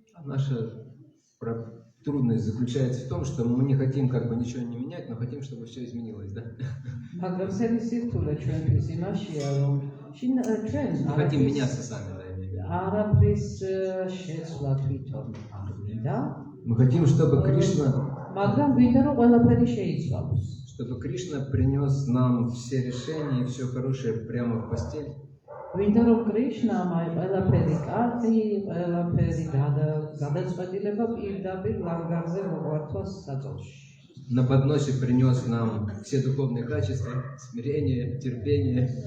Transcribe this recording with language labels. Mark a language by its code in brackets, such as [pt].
[ru] Наша трудность заключается в том, что мы не хотим как бы ничего не менять, но хотим, чтобы все изменилось, да? [ka] მაგრამ სერი სირთულე ჩვენთვის იმაშია, რომ ჩვენ [ru] Не хотим меняться сами, да, имею в виду. [ka] არაფრის შეცვლა თვითონ არ გვინდა, [ru] Мы хотим, чтобы Кришна, [ka] მაგრამ გვინდა რომ ყველაფერი შეიცვალოს. [ru] чтобы Кришна принес нам все решения и все хорошее прямо в постель. [ka] გვინდა რომ კრიშნამ აი ყველაფერი კარგი, ყველაფერი გადაწყვეტილება პირდაპირ ლანგარზე მოგვართვას საწოლში. [ru] На подносе принес нам все духовные качества, смирение, терпение.